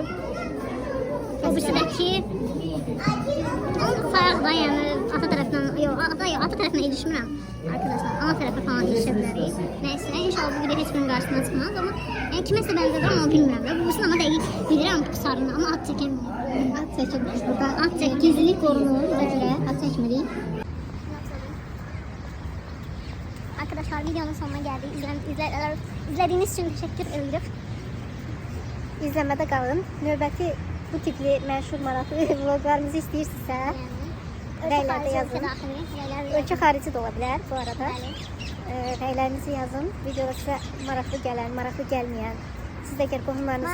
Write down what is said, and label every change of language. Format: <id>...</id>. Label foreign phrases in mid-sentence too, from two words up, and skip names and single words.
<az>O birisi də ki onun sayaq da yəni ata tərəfindən, yox, ata tərəfindən ilişmirəm arkadaşlar. Ana tərəfə falan ilişə bilərik. Nəysə, inşallah bu video heç birinin qarşısına çıxmaz, amma yəni kiməsə bənzədir, amma bilmirəm də. Birisini amma dəqiq bilirəm ki, sarını, amma ad çəkəmirəm. Ad çəkilmiş burada. Ad çək, Gizlilik qorunur, ona görə ad çəkmirik.</az> <tr>Arkadaşlar videonun sonuna geldik. İzlediğiniz için teşekkür ederim.</tr> <az>İzləmədə qalın. Növbəti bu tipli məşhur maraqlı vloglarımızı istəyirsinizsə, rəylərdə yazın. Ölkə xarici də ola bilər bu arada. Rəylərinizi yazın. Videoda sizə maraqlı gələn, maraqlı gəlməyən. Siz də əgər qohumlarınızı...</az>